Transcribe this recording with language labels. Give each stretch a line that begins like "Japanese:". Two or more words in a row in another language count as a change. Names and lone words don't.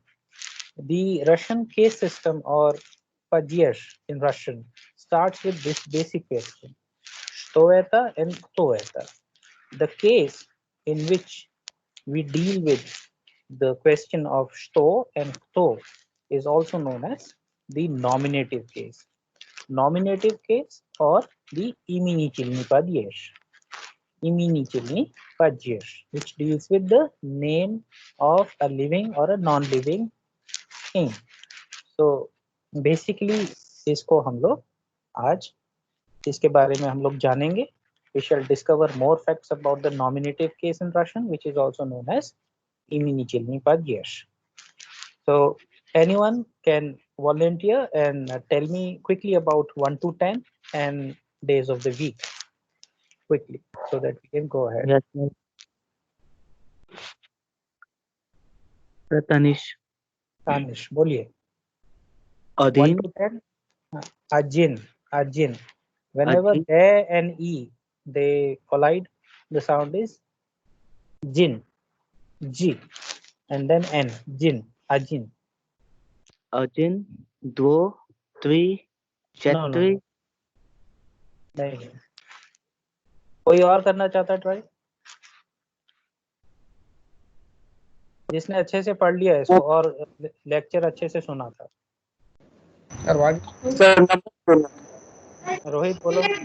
English: The Russian case system, or падеж in Russian, starts with this basic question,
Russian: что это and кто это.
English: The case in which we deal with the question of что and кто is also known as the nominative case. Nominative case or the
Russian: именительный падеж. Именительный падеж,
English: which deals with the name of a living or a non-living thing. So basically
Hindi: इसको हम लोग आज इसके बारे में हम लोग जानेंगे.
English: We shall discover more facts about the nominative case in Russian, which is also known as
Russian: именительный падеж.
English: So anyone can volunteer and tell me quickly about 1 to 10 and days of the week quickly, so that we can go ahead. Yes, sir. Tanish. Tanish,
Hindi: बोलिए. 1
Russian: Adin.
English: to 10. Ajin. Whenever
Russian: Ajin.
English: A and E they collide, the sound is jin. G and then N. Jin. Ajin.
Russian: Ajin. Dwo. Three.
English: No.
Russian: Chetri.
Hindi: नहीं. कोई और करना चाहता है ट्राई? जिसने अच्छे से पढ़ लिया है इसको और लेक्चर अच्छे से सुना था.
English: sir number
Hindi: रोहित बोलो.